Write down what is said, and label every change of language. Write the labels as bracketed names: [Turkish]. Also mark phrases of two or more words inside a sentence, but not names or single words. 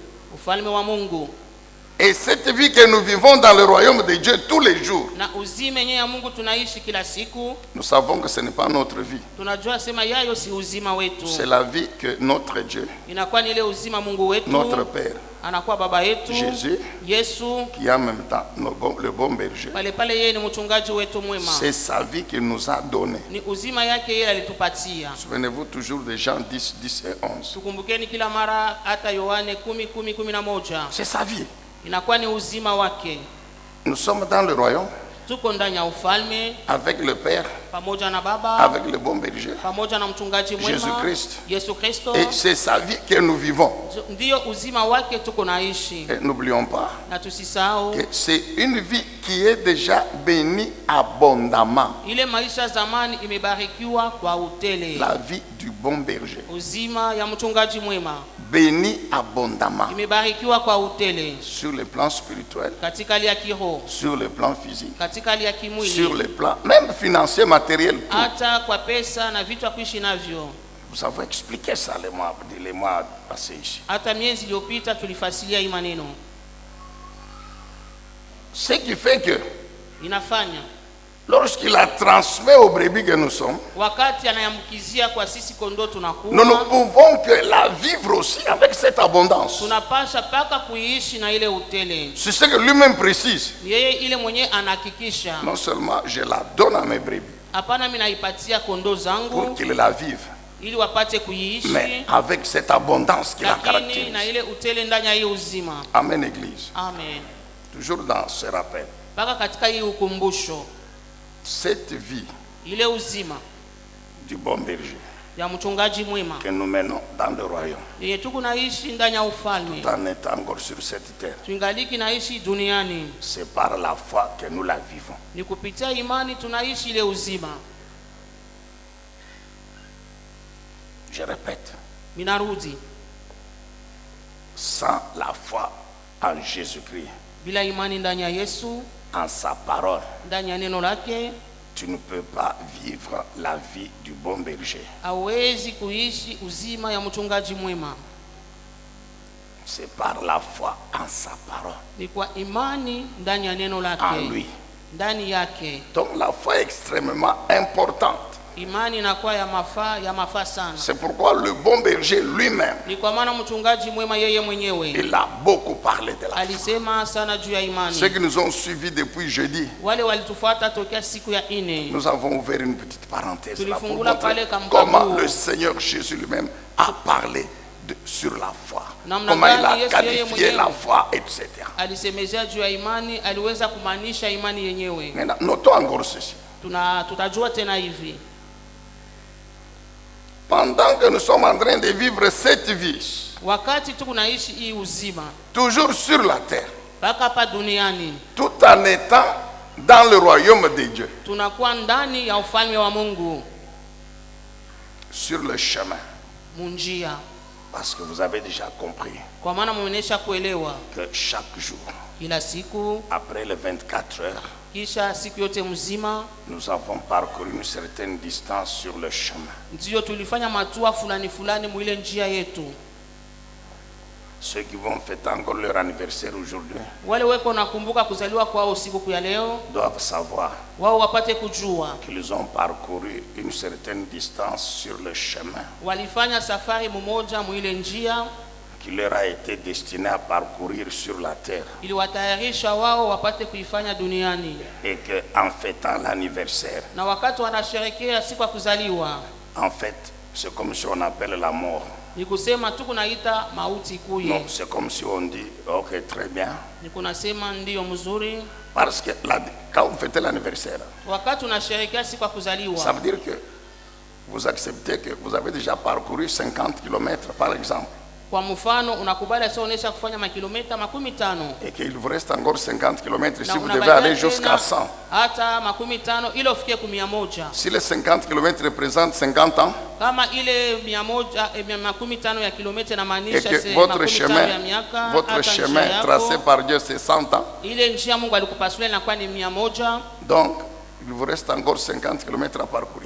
[French] Et cette vie que nous vivons dans le royaume de Dieu tous les jours, nous savons que ce n'est pas notre vie. C'est la vie que notre Dieu, notre Père, [Swahili] anakuwa baba yetu. [French] Jésus, [Swahili] Yesu, [French] qui est en même temps le bon berger. [Swahili] pale pale yeye ni mchungaji wetu mwema. [French] C'est sa vie qu'il nous a donné. [Swahili] Ni uzima yake yeye alitupatia. [French] Souvenez-vous toujours des Jean 10, 10 et 11. [Swahili] Tukumbukeni kila mara hata Yohane 10:11. [French] C'est sa vie. [Swahili] Inakuwa ni uzima wake. [French] Nous sommes dans le royaume. [Swahili] Tuko ndani ya ufalme [French] avec le Père, [Swahili] pamoja na Baba, [French] avec le bon berger, [Swahili] pamoja na mchungaji mwema [French] Jésus-Christ. [Swahili] Yesu Kristo. [French] Et c'est sa vie que nous vivons. [Swahili] Ndio uzima wake tuko naishi. [French] Et n'oublions pas [Swahili] Na tusisahau [French] que c'est une vie qui est déjà bénie abondamment. [Swahili] ile maisha zamani imebarikiwa kwa utele. [French] La vie du bon berger. [Swahili] Uzima ya mchungaji mwema [French] Bénie abondamment. [Swahili] imebarikiwa kwa utele. [French] Sur le plan spirituel, [Swahili] Katika hali ya kiroho, [French] sur le plan physique, [Swahili] katika hali ya kimwili, [French] sur le plan même financier, matériel, tout. [Swahili] hata kwa pesa na vitu akuishi navyo. [French] Vous avez expliqué ça les mois passés ici. [Swahili] Hata miezi iliyopita tulifasilia hii maneno. [French] Ce qui fait que [Swahili] Inafanya [French] lorsqu'il a transmis aux brebis que nous sommes, [Swahili] wakati anayambukizia kwa sisi kondoo tunakuwa, [French] nous ne pouvons que la vivre aussi avec cette abondance. [Swahili] tunapasha paka kuiishi na ile utele. [French] C'est ce que lui-même précise. [Swahili] Yeye ile mwenye anahakikisha. [French] Non seulement je la donne à mes brebis [Swahili] Hapana, mimi naipatia kondoo zangu [French] pour qu'ils la vivent, [Swahili] ili wapate kuiishi, [French] mais avec cette abondance qui la [Swahili] lakini na [French] caractérise. [Swahili] ile utele ndani ya hii uzima. [French] Amen, Église. Amen. Toujours dans ce rappel. [Swahili] Paka katika hii ukumbusho, [French] Cette vie [Swahili] ile uzima [French] du bon berger [Swahili] ya mchungaji mwema [French] que nous menons dans le royaume, [Swahili] yenye tuko naishi ndani ya ufalme, [French] en étant encore sur cette terre, [Swahili] tuingaliki naishi duniani, [French] c'est par la foi que nous la vivons. [Swahili] ni kupitia imani tunaishi ile uzima. [French] Je répète, [Swahili] Minarudi, [French] sans la foi en Jésus-Christ, [Swahili] bila imani ndani ya Yesu, [French] en sa parole, [Swahili] ndani ya neno lake, [French] tu ne peux pas vivre la vie du bon berger. [Swahili] hawezi kuishi uzima ya mchungaji mwema. [French] C'est par la foi en sa parole, [Swahili] Ni kwa imani ndani ya neno [French] en [Swahili] lake, [French] lui. [Swahili] ndani yake. [French] Donc la foi est extrêmement importante. [Swahili] Imani inakuwa ya mafaa sana. [French] C'est pourquoi le bon berger lui-même, [Swahili] Ni kwa maana mchungaji mwema yeye mwenyewe [French] il a beaucoup parlé de la foi. [Swahili] alisema sana juu ya imani. [French] Ceux qui nous ont suivis depuis jeudi, [Swahili] Wale walitufuata tokea siku ya ine, [French] nous avons ouvert une petite parenthèse là pour [Swahili] Tulifungula [French] montrer [Swahili] pale kamkabu. [French] comment le Seigneur Jésus lui-même a parlé sur la foi. [Swahili] Namna [French] Comment il [Swahili] gani [French] a [Swahili] Yesu [French] qualifié [Swahili] yeye mwenyewe [French] la foi, etc. [Swahili] alisemezea juu ya imani, aliweza kumaanisha imani yenyewe. [French] Maintenant, notons encore ceci. [Swahili] Tutajua tena hivi, [French] Pendant que nous sommes en train de vivre cette vie, [Swahili] wakati tuko naishi hii uzima [French] toujours sur la terre, [Swahili] mpaka hapa duniani, [French] tout en étant dans le royaume de Dieu, [Swahili] tunakuwa ndani ya ufalme wa Mungu, [French] sur le chemin, [Swahili] munjia, [French] parce que vous avez déjà compris [Swahili] kwa maana mumeonyesha kuelewa [French] que chaque jour, [Swahili] kila siku, [French] après les 24 heures, [Swahili] kisha siku yote mzima, [French] nous avons parcouru une certaine distance sur le chemin. [Swahili] ndio tulifanya matua fulani fulani mwile njia yetu. [French] Ceux qui vont fêter encore leur anniversaire aujourd'hui [Swahili] Wale weko nakumbuka kuzaliwa kwao siku ya leo, [French] doivent savoir [Swahili] wao wapate kujua [French] qu'ils ont parcouru une certaine distance sur le chemin [Swahili] walifanya safari mmoja mwile njia [French] qui leur a été destiné à parcourir sur la terre, [Swahili] ili watayarisha wao wapate kuifanya duniani. [French] et que en fêtant l'anniversaire, [Swahili] Na wakati wanasherekea siku ya kuzaliwa, [French] en fait, c'est comme si on appelle la mort. [Swahili] ni kusema tu kunaita mauti [French] Non, [Swahili] kuye, [French] c'est comme si on dit ok, très bien, [Swahili] ni kunasema ndiyo mzuri. [French] parce que quand vous fêtez l'anniversaire, [Swahili] Wakati unasherekea siku ya [French] ça [Swahili] kuzaliwa, [French] veut dire que vous acceptez que vous avez déjà parcouru 50 km par exemple, [Swahili] kwa mfano unakubali asioonyesha kufanya makilomita 15 [French] et qu'il vous reste encore 50 km si [Swahili] na [French] vous devez [Swahili] unabakia [French] aller jusqu'à [Swahili] tena 100. hata 15 ili ufikie 100. [French] Si les 50 km représentent 50 ans, [Swahili] Kama ile 15 ya kilomita [French] et [Swahili] inamaanisha [French] que votre [Swahili] 15 ya miaka, [French] votre [Swahili] hata [French] chemin [Swahili] njia [French] tracé [Swahili] yako, [French] par Dieu, c'est 100 ans, [Swahili] ile njia Mungu alikupasulia inakuwa ni 100, [French] donc il vous reste encore 50 km à parcourir.